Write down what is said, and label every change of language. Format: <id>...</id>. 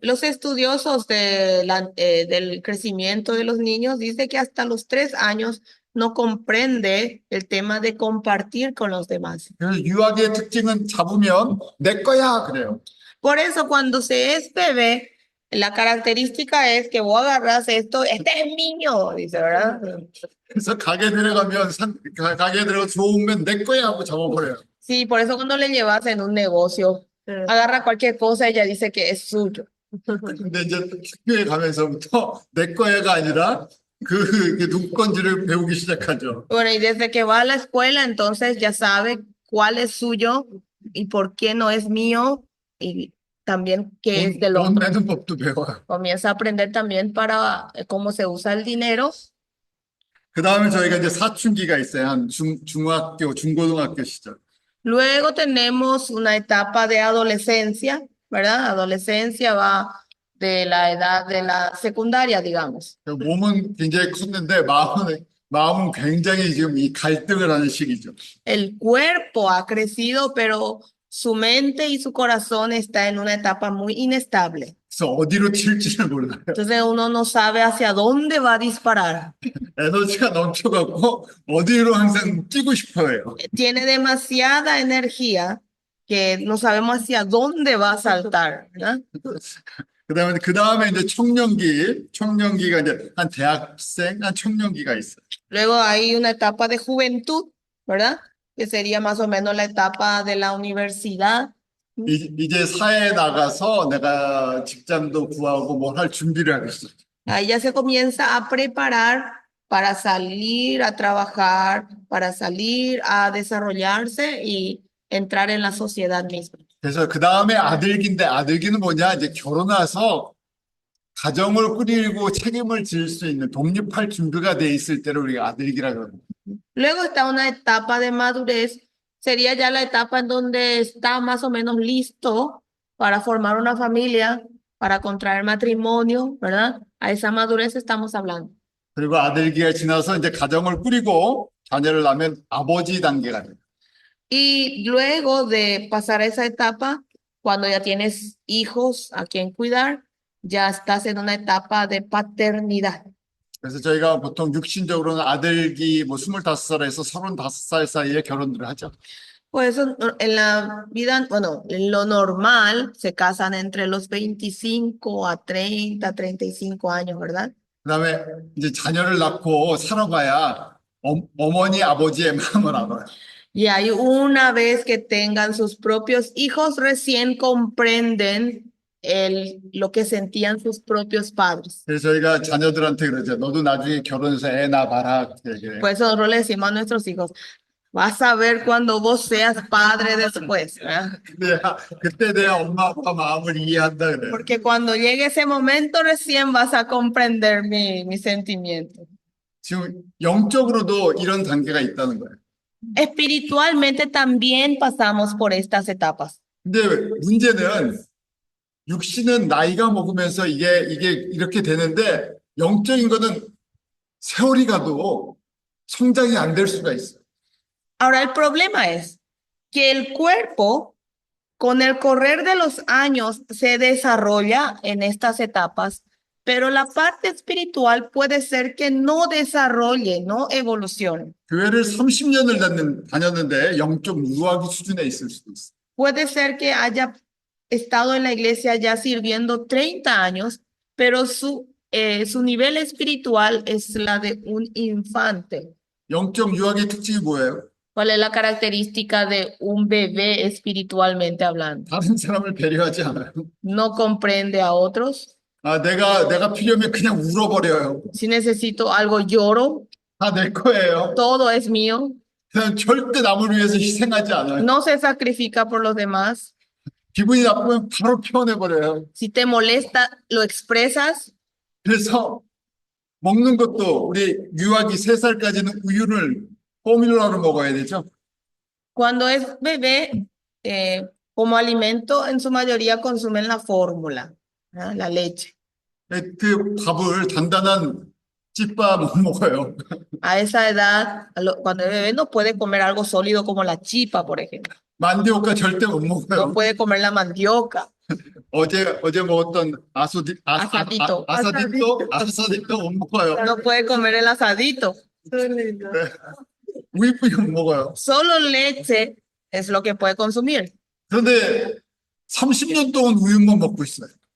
<es>Los estudiosos del crecimiento de los niños dicen que hasta los 3 años no comprende el tema de compartir con los demás.</es> <ko>그래서 유아기의 특징은 잡으면 내 거야 그래요.</ko> <es>Por eso cuando se es bebé, la característica es que vos agarras esto, este es mío, dice, ¿verdad?</es> <ko>그래서 가게 들어가면 가게 들어가 좋으면 내 거야 하고 잡아버려요.</ko> <es>Sí, por eso cuando le llevas en un negocio, agarra cualquier cosa, ella dice que es suyo.</es> <ko>근데 이제 학교에 가면서부터 내 거야가 아니라 그 누구 건지를 배우기 시작하죠.</ko> <es>Bueno, y desde que va a la escuela, entonces ya sabe cuál es suyo y por qué no es mío y también qué es del</es> <ko>돈</ko> <es>otro.</es> <ko>내는 법도 배워요.</ko> <es>Comienza a aprender también para cómo se usa el dinero.</es> <ko>그 다음에 저희가 이제 사춘기가 있어요. 한 중학교, 중고등학교 시절.</ko> <es>Luego tenemos una etapa de adolescencia, ¿verdad? Adolescencia va de la edad de la secundaria, digamos.</es> <ko>몸은 굉장히 컸는데 마음은 굉장히 지금 이 갈등을 하는 시기죠.</ko> <es>El cuerpo ha crecido, pero su mente y su corazón está en una etapa muy inestable.</es> <ko>그래서 어디로 튈지를 몰라요.</ko> <es>Entonces uno no sabe hacia dónde va a disparar.</es> <ko>에너지가 넘쳐갖고 어디로 항상 뛰고 싶어요.</ko> <es>Tiene demasiada energía que no sabemos hacia dónde va a saltar, ¿verdad?</es> <ko>그 다음에 이제 청년기가 이제 한 대학생, 한 청년기가 있어요.</ko> <es>Luego hay una etapa de juventud, ¿verdad? Que sería más o menos la etapa de la universidad.</es> <ko>이제 사회에 나가서 내가 직장도 구하고 뭘 할 준비를 하고 있어요.</ko> <es>Ahí ya se comienza a preparar para salir a trabajar, para salir a desarrollarse y entrar en la sociedad misma.</es> <ko>그래서 그 다음에 아들기인데 아들기는 뭐냐? 이제 결혼해서 가정을 꾸리고 책임을 질 수 있는 독립할 준비가 돼 있을 때를 우리가 아들기라 그럽니다.</ko> <es>Luego está una etapa de madurez, sería ya la etapa en donde está más o menos listo para formar una familia, para contraer matrimonio, ¿verdad? A esa madurez estamos hablando.</es> <ko>그리고 아들기가 지나서 이제 가정을 꾸리고 자녀를 낳으면 아버지 단계가 돼요.</ko> <es>Y luego de pasar esa etapa, cuando ya tienes hijos a quien cuidar, ya estás en una etapa de paternidad.</es> <ko>그래서 저희가 보통 육신적으로는 아들기 뭐 25살에서 35살 사이에 결혼들을 하죠.</ko> <es>Pues en la vida, bueno, en lo normal se casan entre los 25 a 30, 35 años, ¿verdad?</es> <ko>그다음에 이제 자녀를 낳고 살아봐야 어머니 아버지의 마음을 알아요.</ko> <es>Y ahí una vez que tengan sus propios hijos, recién comprenden lo que sentían sus propios padres.</es> <ko>그래서 저희가 자녀들한테 그러죠. 너도 나중에 결혼해서 애 낳아봐라. 그렇게 얘기해요.</ko> <es>Por eso nosotros le decimos a nuestros hijos, vas a ver cuando vos seas padre después, ¿verdad?</es> <ko>그때 내 엄마 아빠 마음을 이해한다 그래요.</ko> <es>Porque cuando llegue ese momento recién vas a comprender mi sentimiento.</es> <ko>지금 영적으로도 이런 단계가 있다는 거예요.</ko> <es>Espiritualmente también pasamos por estas etapas.</es> <ko>근데 문제는 육신은 나이가 먹으면서 이게 이렇게 되는데 영적인 거는 세월이 가도 성장이 안 될 수가 있어요.</ko> <es>Ahora el problema es que el cuerpo, con el correr de los años, se desarrolla en estas etapas, pero la parte espiritual puede ser que no desarrolle, no evolucione.</es> <ko>교회를 30년을 다녔는데 영적 무학의 수준에 있을 수도 있어요.</ko> <es>Puede ser que haya estado en la iglesia ya sirviendo 30 años, pero su nivel espiritual es la de un infante.</es> <ko>영적 유학의 특징이 뭐예요?</ko> <es>¿Cuál es la característica de un bebé espiritualmente hablando?</es> <ko>다른 사람을 배려하지 않아요.</ko> <es>No comprende a otros.</es> <ko>내가 필요하면 그냥 울어버려요.</ko> <es>Si necesito algo, lloro.</es> <ko>다 내 거예요.</ko> <es>Todo es mío.</es> <ko>그냥 절대 남을 위해서 희생하지 않아요.</ko> <es>No se sacrifica por los demás.</es> <ko>기분이 나쁘면 바로 표현해버려요.</ko> <es>Si te molesta, lo expresas.</es> <ko>그래서 먹는 것도 우리 유아기 3살까지는 우유를 포뮬러로 먹어야 되죠.</ko> <es>Cuando es bebé, como alimento, en su mayoría consumen la fórmula, ¿ah? La leche.</es> <ko>그 밥을 단단한 찐밥 못 먹어요.</ko> <es>A esa edad, cuando es bebé, no puede comer algo sólido como la chipa, por ejemplo.</es> <ko>만디오카 절대 못</ko> <es>No</es> <ko>먹어요.</ko> <es>puede comer la mandioca.</es> <ko>어제 먹었던</ko> <es>아사디토.</es> <ko>아사디토 못 먹어요.</ko> <es>No puede comer el asadito.</es> <ko>우유뿐이 못 먹어요.</ko> <es>Solo leche es lo que puede consumir.</es> <ko>그런데 30년 동안 우유만 먹고 있어요.</ko>